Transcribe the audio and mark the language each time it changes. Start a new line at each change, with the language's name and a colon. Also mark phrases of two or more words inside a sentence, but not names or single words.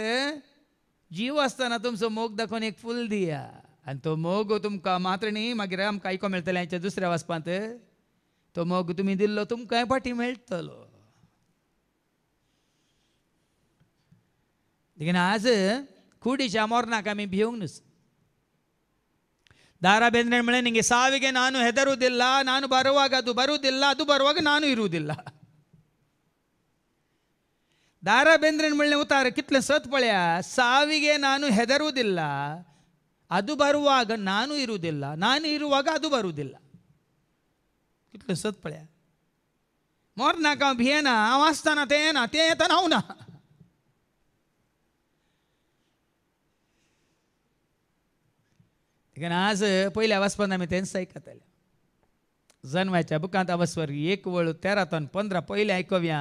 Konkani: जीव आसतना तुमचो मोग दाखोवन एक फूल दिया, आनी तो मोग तुमकां मात्र न्ही मागीर आमकां आयको मेळटलें हाच्या दुसऱ्या वचपांत. तो मोग तुमी दिल्लो तुमकांय फाटीं मेळटलो. देखीन आज कुडीच्या मोरणाक आमी भिवंक नुस.
Kannada: ದಾರ ಬೇಂದ್ರೆ ಮಳೆ ನಿಂಗೆ ಸಾವಿಗೆ ನಾನು ಹೆದರುವುದಿಲ್ಲ, ನಾನು ಬರುವಾಗ ಅದು ಬರುವುದಿಲ್ಲ, ಅದು ಬರುವಾಗ ನಾನು ಇರುವುದಿಲ್ಲ. ದಾರ ಬೇಂದ್ರೆ ಮಳೆ ಉತ್ತರ
Konkani: ಕಿತ್ಲೆ ಸತ್ ಪಳ್ಯ
Kannada: ಸಾವಿಗೆ ನಾನು ಹೆದರುವುದಿಲ್ಲ, ಅದು ಬರುವಾಗ ನಾನು ಇರುವುದಿಲ್ಲ, ನಾನು ಇರುವಾಗ ಅದು ಬರುವುದಿಲ್ಲ.
Konkani: ಕಿತ್ಲೆ ಸತ್ ಪಳ್ಯ मोरनाक हांव भियेना, हांव आसतना तें येना, तें येतना हांव ना. देखून आज पयल्या वचपान आमी तेंच आयकताले. जन्माच्या बुकांत अवस्वर 1:13-15 पयलें आयकव्या.